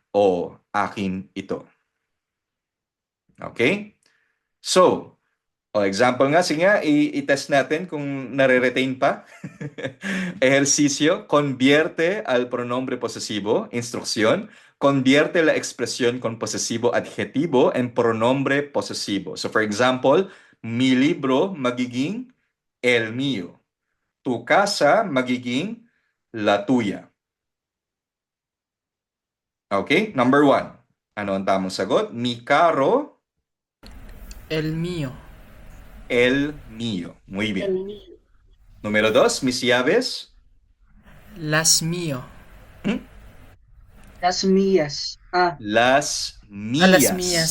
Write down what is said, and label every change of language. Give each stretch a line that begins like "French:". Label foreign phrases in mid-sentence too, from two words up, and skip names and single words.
Filipino: O akin ito. Okay? So, example nga, sige nga, i-test natin kung nare-retain pa.
Spanish: Ejercicio, convierte al pronombre posesivo, instrucción, convierte la expresión con posesivo adjetivo en pronombre posesivo.
English: So for example,
Spanish: mi libro magiging el mío. Tu casa magiging la tuya.
English: Okay, number 1.
Filipino: Ano ang tamang sagot?
Spanish: Mi carro, El mío. el mío. Muy bien. El mío. Número 2, mis llaves. Las mío. Las mías. Las mías. Las mías.